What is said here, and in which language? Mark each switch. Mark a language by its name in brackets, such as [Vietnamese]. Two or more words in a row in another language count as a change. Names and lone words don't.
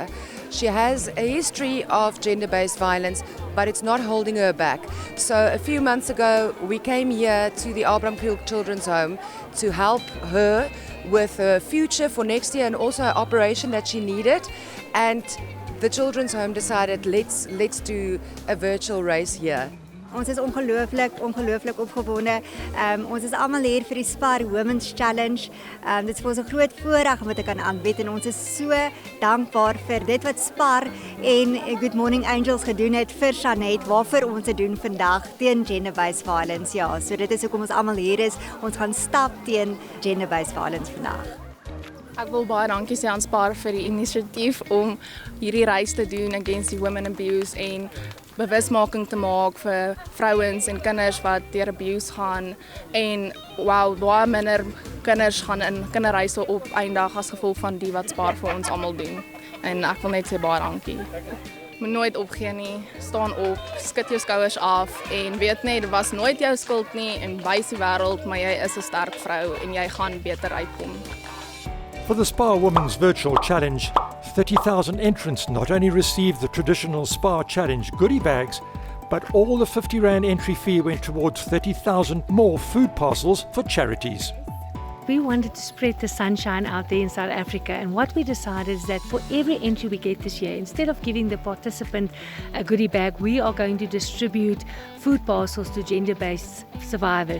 [English] She has a history of gender-based violence, but it's not holding her back. So a few months ago, we came here to the Abraham Creel Children's Home to help her with her future for next year and also an operation that she needed. And the Children's Home decided, let's do a virtual race here. [Afrikaans] Ons is ongelooflik opgewonde. Ons is almal hier vir die Spar Women's Challenge. Dit is vir ons 'n groot voorreg om dit te kan aanbied en ons is so dankbaar vir dit wat Spar en Good Morning Angels gedoen het vir Jeanette, waarvoor ons dit doen vandag teen [English] gender-based violence. [Afrikaans] Ja, so dit is hoekom ons almal hier is. Ons gaan stap teen [English] gender-based violence [Afrikaans] vandag. Ek wil baie dankie sê aan Spar vir die inisiatief om hierdie reis te doen against die [English] women abuse [Afrikaans] en bewusmaking te maak vir vrouens en kinders wat deur abuse gaan en baie minder kinders gaan in kinderreise op eindig as gevolg van die wat Spar vir ons almal doen. En ek wil net sê baie dankie. Moet nooit opgee nie, staan op, skud jou skouers af en weet net dit was nooit jou skuld nie en wys die wêreld maar jy is 'n sterk vrou en jy gaan beter uitkom. [English] For the Spar Women's Virtual Challenge, 30,000 entrants not only received the traditional Spar Challenge goodie bags, but all the 50 Rand entry fee went towards 30,000 more food parcels for charities. We wanted to spread the sunshine out there in South Africa, and what we decided is that for every entry we get this year, instead of giving the participant a goodie bag, we are going to distribute food parcels to gender-based survivors.